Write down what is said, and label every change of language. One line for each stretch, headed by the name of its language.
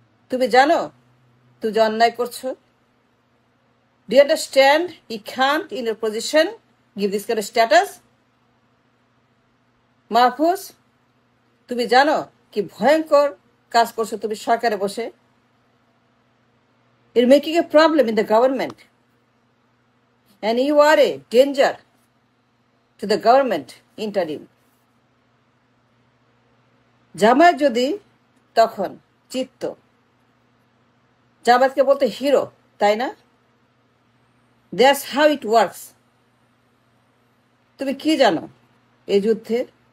Bangla: তুমি জানো তুমি যে অন্যায় করছো?
English: Do you understand you can't in your position give this kind of status?
Bangla: Mahfuz, তুমি জানো কি ভয়ঙ্কর কাজ করছো তুমি সরকারে বসে?
English: You're making a problem in the government, and you are a danger to the government interim.
Bangla: Jamaat যদি তখন জিততো, জামায়াতকে বলতে হিরো, তাই না?
English: That's how it works.
Bangla: তুমি কি জানো এই যুদ্ধের?